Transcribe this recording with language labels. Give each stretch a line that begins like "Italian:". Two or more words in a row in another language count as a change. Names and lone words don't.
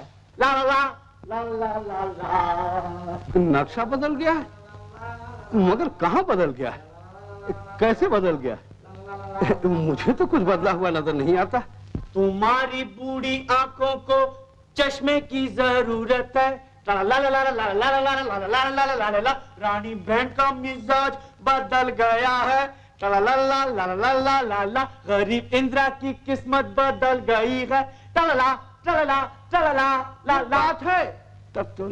Hindi: ला ला ला ला ला ला। नक्शा बदल गया है? मगर कहाँ बदल गया है, कैसे बदल गया है? मुझे तो कुछ बदला हुआ नजर नहीं आता। तुम्हारी बूढ़ी आंखों को चश्मे की जरूरत है। ला ला ला ला ला ला ला ला ला ला ला ला ला। रानी बहन का मिजाज बदल गया है। ला ला ला ला ला ला ला ला। गरीब इंदिरा की किस्मत बदल गई है। ला ला ला ला ला ला ला बात है। तब तो